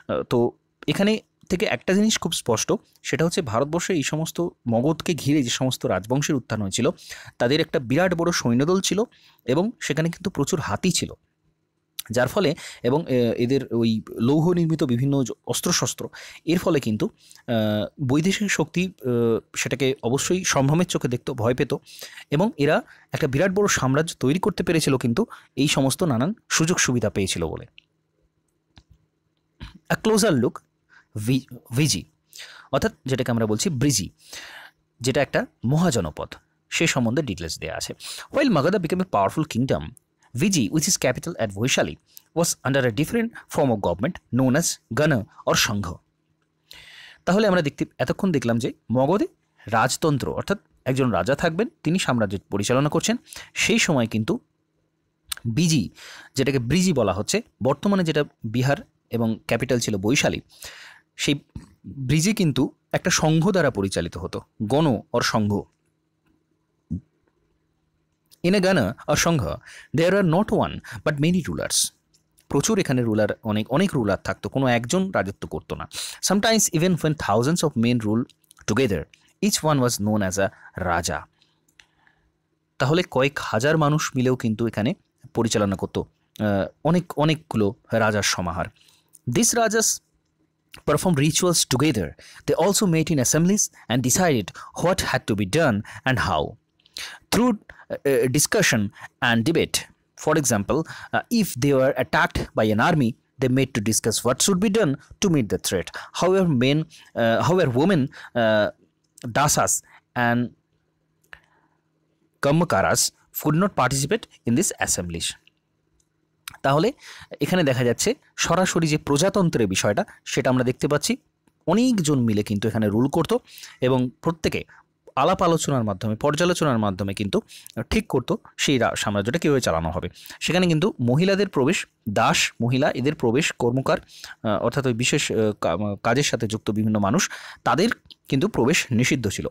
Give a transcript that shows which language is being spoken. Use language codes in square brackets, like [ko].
[bn] তো এখানে থেকে একটা জিনিস খুব স্পষ্ট, সেটা হচ্ছে ভারতবর্ষে এই সমস্ত মগধকে ঘিরে যে সমস্ত রাজবংশের উত্থান হয়েছিল তাদের একটা বিরাট বড় সৈন্যদল ছিল এবং সেখানে কিন্তু প্রচুর হাতি ছিল, যার ফলে এবং এদের ওই লৌহ নির্মিত বিভিন্ন অস্ত্রশস্ত্র, এর ফলে কিন্তু বৈদেশিক শক্তি সেটাকে অবশ্যই সম্ভ্রমের চোখে দেখত, ভয় পেত এবং এরা একটা বিরাট বড় সাম্রাজ্য তৈরি করতে পেরেছিল কিন্তু এই সমস্ত নানান সুযোগ সুবিধা পেয়েছিল বলে। [en] a closer look [bn] ভিজি, অর্থাৎ যেটাকে আমরা বলছি ব্রিজি, যেটা একটা মহাজনপদ, সে সম্বন্ধে ডিটেলস দেওয়া আছে। [en] While Magadha became a powerful kingdom, Viji, which is capital at Vaishali, was under a different form of government known as Gana or Shangha. [bn] তাহলে আমরা এতক্ষণ দেখলাম যে মগধে রাজতন্ত্র, অর্থাৎ একজন রাজা থাকবেন, তিনি সাম্রাজ্য পরিচালনা করছেন। সেই সময় কিন্তু বিজি, যেটাকে ব্রিজি বলা হচ্ছে, বর্তমানে যেটা বিহার এবং ক্যাপিটাল ছিল বৈশালী, সেই ব্রিজি কিন্তু একটা সংঘ দ্বারা পরিচালিত হতো, গণ or Sangha. [en] In a Gana or Shangha, there are not one but many rulers. [bn] প্রচুর এখানে রুলার, অনেক রুলার থাকতো, কোনো একজন রাজত্ব করতো না। [en] Sometimes even when thousands of men rule together, each one was known as a raja. [bn] তাহলে কয়েক হাজার মানুষ মিলেও কিন্তু এখানে পরিচালনা করতো অনেকগুলো রাজার সমাহার। [en] These rajas performed rituals together. They also met in assemblies and decided what had to be done and how. Through discussion and debate. For example, if they were attacked by an army, they met to discuss what should be done to meet the threat. However, women, dasas and kammakaras could not participate in these assemblies. [bn] তাহলে এখানে দেখা যাচ্ছে সরাসরি যে প্রজাতন্ত্রের বিষয়টা সেটা আমরা দেখতে পাচ্ছি, অনেকজন মিলে কিন্তু এখানে রুল করতো এবং প্রত্যেকে আলাপ আলোচনার মাধ্যমে, পর্যালোচনার মাধ্যমে কিন্তু ঠিক করতো সেই সাম্রাজ্যটা কীভাবে চালানো হবে। সেখানে কিন্তু মহিলাদের প্রবেশ, দাস মহিলা এদের প্রবেশ, কর্মকার অর্থাৎ ওই বিশেষ কাজের সাথে যুক্ত বিভিন্ন মানুষ, তাদের কিন্তু প্রবেশ নিষিদ্ধ ছিল।